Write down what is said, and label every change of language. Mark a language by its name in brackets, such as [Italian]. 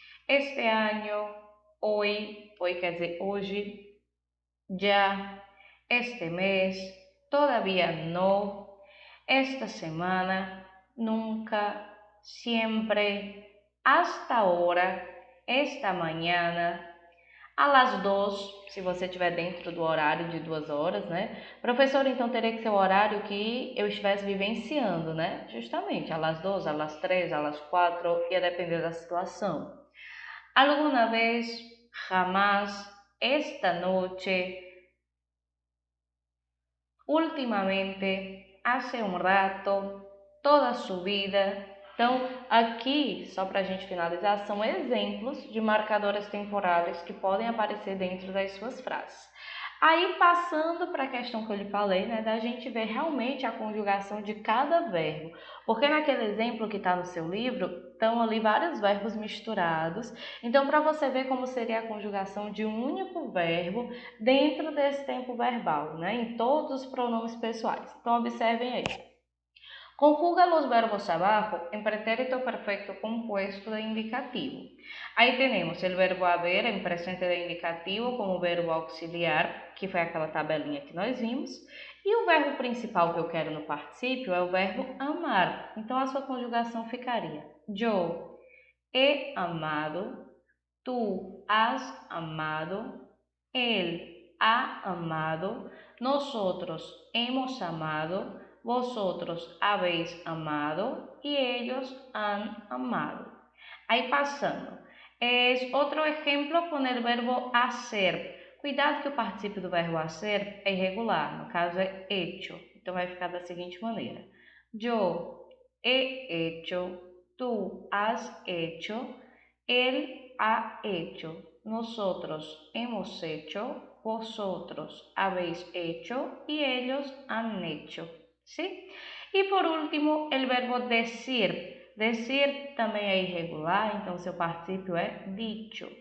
[Spanish] Este año, hoy [Portuguese] quer dizer hoje, [Spanish] ya, este mes, todavía no, esta semana, nunca, siempre, hasta ahora, esta mañana, a las 2, [Portuguese] se você estiver dentro do horário de 2 horas, [Spanish] né? [Portuguese] Professor, então teria que ser o horário que eu estivesse vivenciando, né? [Spanish] Justamente, a las 2, a las 3, a las 4, [Portuguese] ia depender da situação. [Spanish] Alguna vez, jamás, esta noche, ultimamente, hace un rato, toda su vida. [Portuguese] Então, aqui, só para a gente finalizar, são exemplos de marcadores temporais que podem aparecer dentro das suas frases. Aí, passando para a questão que eu lhe falei, né, da gente ver realmente a conjugação de cada verbo. Porque naquele exemplo que está no seu livro, estão ali vários verbos misturados. Então, para você ver como seria a conjugação de um único verbo dentro desse tempo verbal, né, em todos os pronomes pessoais. Então, observem aí. [Spanish] Conjuga los verbos abajo en pretérito perfecto compuesto de indicativo. [Portuguese] Aí temos o verbo haver em presente de indicativo como verbo auxiliar, que foi aquela tabelinha que nós vimos. E o verbo principal que eu quero no particípio é o verbo amar. Então, a sua conjugação ficaria: [Spanish] yo he amado, tú has amado, él ha amado, nosotros hemos amado, vosotros habéis amado y ellos han amado. [Portuguese] Aí passando. Outro exemplo com o verbo hacer. Cuidado que o particípio do verbo hacer é irregular, no caso é hecho. Então vai ficar da seguinte maneira: [Spanish] Yo he hecho, tú has hecho, él ha hecho, nosotros hemos hecho, vosotros habéis hecho y ellos han hecho. ¿Sí? [Portuguese] E por último, o verbo decir. Decir também é irregular, então seu particípio é dicho.